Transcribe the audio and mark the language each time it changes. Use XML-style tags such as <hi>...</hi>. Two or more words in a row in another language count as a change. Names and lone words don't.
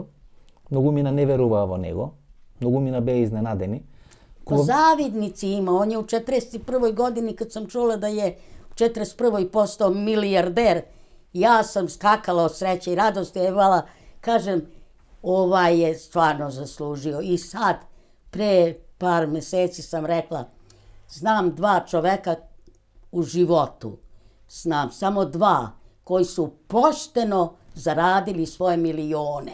<mk>Многу мина не веруваа во него, многу мина беа изненадени.</mk> <sr>Ko zavidnici ima, on je u 41. godini kad sam čula da je u 41. postao milijarder, ja sam skakala od sreće i radosti, jevala, kažem, ovaj je stvarno zaslužio. I sad, pre par meseci sam rekla, znam dva čoveka u životu, znam samo dva koji su pošteno zaradili svoje milione.</sr>